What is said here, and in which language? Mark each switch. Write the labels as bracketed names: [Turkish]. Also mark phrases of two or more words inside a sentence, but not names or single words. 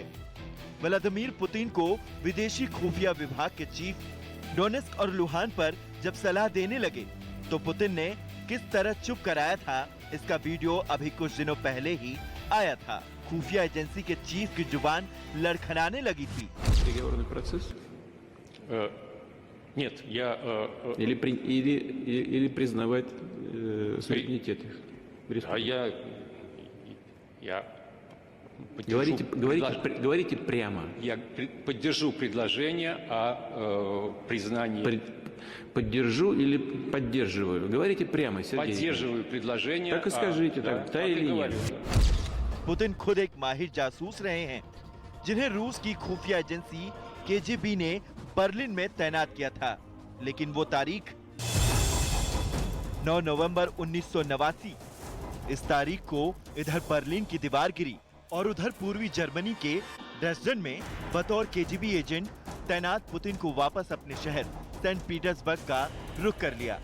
[Hindi] व्लादिमीर पुतिन को विदेशी खुफिया विभाग के चीफ डोनेस्क और लुहान पर जब सलाह देने लगे तो पुतिन ने किस तरह चुप कराया था, इसका वीडियो अभी कुछ दिनों पहले ही आया था। खुफिया एजेंसी के चीफ की जुबान लड़खड़ाने लगी थी। [Russian] Нет, или признавать суверенитет их. Я говорите прямо. Я поддержу предложение о признании. Поддержу или поддерживаю? Говорите прямо, Сергей. Поддерживаю предложение. Так и скажите, да или нет. [Hindi] पुतिन खुद एक माहिर जासूस रहे हैं, जिन्हें रूस की खुफिया एजेंसी केजीबी ने बर्लिन में तैनात किया था। लेकिन वो तारीख 9 नवंबर 1989। इस तारीख को इधर बर्लिन की दीवार गिरी और उधर पूर्वी जर्मनी के ड्रेसडन में बतौर केजीबी एजेंट तैनात पुतिन को वापस अपने शहर सेंट पीटर्सबर्ग का रुख कर लिया।